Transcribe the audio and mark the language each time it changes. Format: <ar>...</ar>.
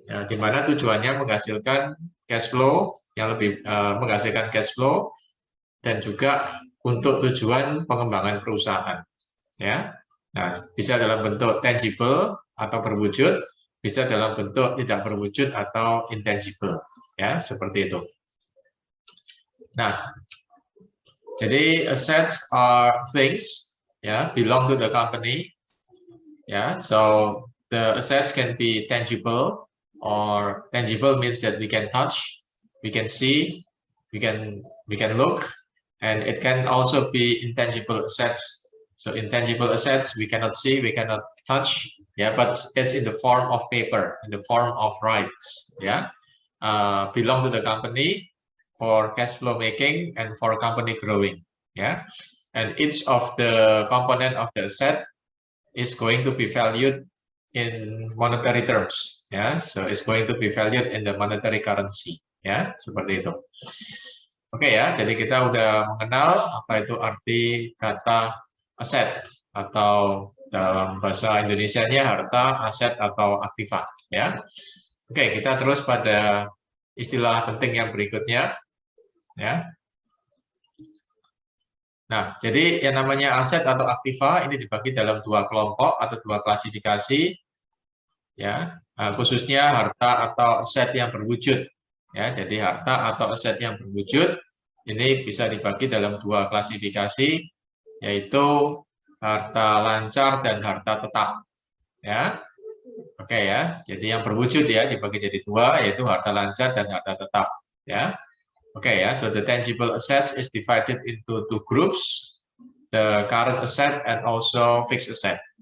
<id>Di mana tujuannya menghasilkan cash flow yang lebih menghasilkan cash flow dan juga untuk tujuan pengembangan perusahaan, ya. Nah, bisa dalam bentuk tangible atau berwujud, bisa dalam bentuk tidak berwujud atau intangible, ya, seperti itu. Nah, jadi</id> <en>assets are things, ya, belong to the company, ya. So the assets can be tangible, or tangible means that we can touch, we can see, we can look. And it can also be intangible assets. So intangible assets we cannot see, we cannot touch, yeah, but it's in the form of paper, in the form of rights, yeah, belong to the company for cash flow making and for company growing, yeah. And each of the component of the asset is going to be valued in monetary terms, yeah. So it's going to be valued in the monetary currency, ya,</en> <id>seperti itu. Oke ya, jadi kita udah mengenal apa itu arti kata aset atau dalam bahasa Indonesianya harta, aset atau aktiva, ya. Oke, kita terus pada istilah penting yang berikutnya, ya. Nah, jadi yang namanya aset atau aktiva ini dibagi dalam dua kelompok atau dua klasifikasi, ya. Khususnya harta atau aset yang berwujud. Ya, jadi harta atau aset yang berwujud ini bisa dibagi dalam dua klasifikasi, yaitu harta lancar dan harta tetap. Ya, oke ya. Jadi yang berwujud ya dibagi jadi dua, yaitu harta lancar dan harta tetap. Ya, oke ya.</id> <en>So the tangible assets is divided into two groups, the current asset and also fixed asset.</en>